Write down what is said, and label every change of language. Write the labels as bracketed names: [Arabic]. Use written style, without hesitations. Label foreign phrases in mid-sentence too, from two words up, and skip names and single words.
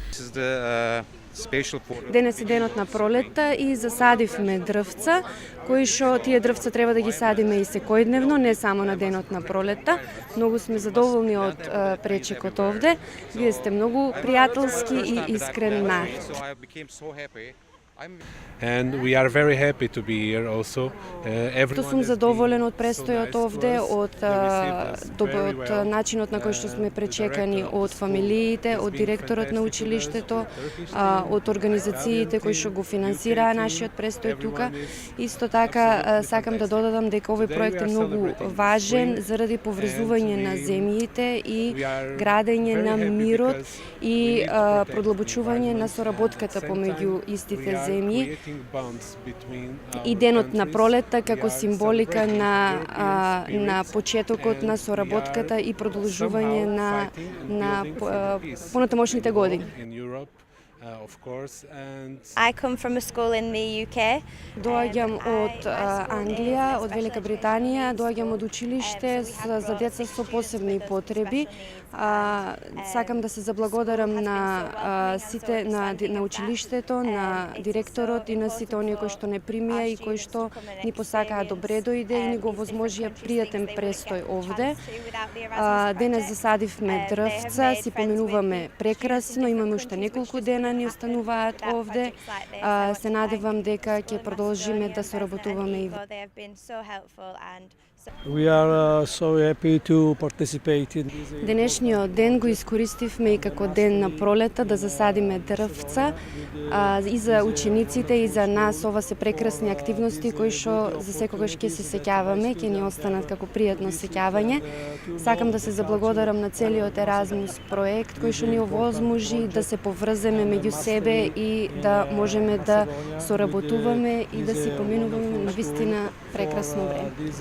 [Macedonian] Денес е денот на пролетта и засадивме дрвца, кои што тие дрвца треба да ги садиме и секојдневно, не само на денот на пролетта. Многу сме задоволни од пречекот овде. Вие сте многу пријателски и искрен народ. [English] And we are very happy to be here also. [Macedonian] Што сум задоволен од престојот овде, од начинот на кој што сме пречекани од фамилиите, од директорот на училиштето, од организациите кои што го финансираа нашиот престој тука. Исто така сакам да додадам дека овој проект е многу важен заради поврзување на земјите и градење на мирот и продлабочување на соработката помеѓу истите земји. И денот на пролетта како символика на почетокот на соработката и продолжување на понатамошните години. [English] I come from a school in the UK. [Macedonian] Доаѓам од Англија, од Велика Британија, доаѓам од училиште за деца со посебни потреби. Сакам да се заблагодарам на сите на училиштето, на директорот и на сите оние кои што не примија и кои што ни посакаа добре дојде и ни го возможија пријатен престој овде. Денес засадивме дрвца, си поминуваме прекрасно, имаме уште неколку дена ни остануваат овде. Се надевам дека ќе продолжиме да соработуваме и [English] We are so happy to participate in this. [Macedonian] Денешниот ден го искористивме и како ден на пролета да засадиме дрвца и за учениците и за нас ова се прекрасни активности кои што за секогаш ќе се сеќаваме, ќе ни останат како пријатно сеќавање. Сакам да се заблагодарам на целиот Еразмус проект кој што ни овозможи да се поврземе меѓу себе и да можеме да соработуваме и да си поминуваме на вистина прекрасно време.